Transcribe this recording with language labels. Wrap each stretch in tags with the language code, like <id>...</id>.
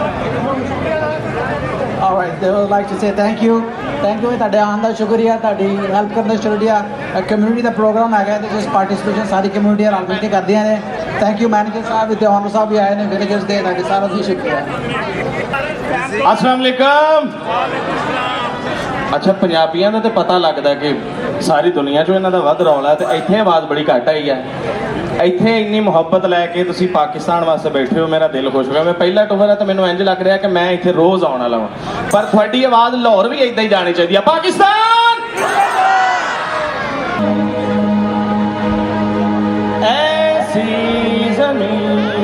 <en>All right, they would like to say thank you</en> <pa>ਤੁਹਾਡੇ ਆਉਣ ਦਾ ਸ਼ੁਕਰੀਆ, ਤੁਹਾਡੀ ਹੈਲਪ ਕਰਨ ਦਾ ਸ਼ੁਕਰੀਆ। ਕਮਿਊਨਿਟੀ ਦਾ ਪ੍ਰੋਗਰਾਮ ਹੈਗਾ, ਇਹਦੇ ਵਿੱਚ ਪਾਰਟਿਸਿਪੇਸ਼ਨ ਸਾਰੀ ਕਮਿਊਨਿਟੀਆਂ ਰਲ ਮਿਲ ਕੇ ਕਰਦੀਆਂ ਨੇ। ਥੈਂਕ ਯੂ ਮੈਨੇਜਰ ਸਾਹਿਬ ਤੇ ਆਨਰ ਸਾਹਿਬ ਵੀ ਆਏ ਨੇ ਵਿਲੇਜਰਸ ਦੇ, ਤੁਹਾਡੇ ਸਾਰਿਆਂ ਦਾ ਸ਼ੁਕਰੀਆ। अस्सलाम वालेकुम। ਅੱਛਾ, ਪੰਜਾਬੀਆਂ ਦਾ ਤੇ ਪਤਾ ਲੱਗਦਾ ਕਿ ਸਾਰੀ ਦੁਨੀਆ 'ਚੋਂ ਇਹਨਾਂ ਦਾ ਵੱਧ ਰੌਲਾ ਤੇ ਇੱਥੇ ਆਵਾਜ਼ ਬੜੀ ਘੱਟ ਆਈ ਹੈ। ਇੱਥੇ ਇੰਨੀ ਮੁਹੱਬਤ ਲੈ ਕੇ ਤੁਸੀਂ ਪਾਕਿਸਤਾਨ ਵਾਸਤੇ ਬੈਠੇ ਹੋ, ਮੇਰਾ ਦਿਲ ਖੁਸ਼ ਹੋ ਗਿਆ। ਮੈਂ ਪਹਿਲਾ ਟੂਰ ਹੈ ਤਾਂ ਮੈਨੂੰ ਇੰਜ ਲੱਗ ਰਿਹਾ ਕਿ ਮੈਂ ਇੱਥੇ ਰੋਜ਼ ਆਉਣ ਵਾਲਾ ਹਾਂ, ਪਰ ਤੁਹਾਡੀ ਆਵਾਜ਼ ਲਾਹੌਰ ਵੀ ਇਦਾਂ ਹੀ ਜਾਣੀ ਚਾਹੀਦੀ ਹੈ। ਪਾਕਿਸਤਾਨ ਐਸੀ ਜ਼ਮੀਨ</pa>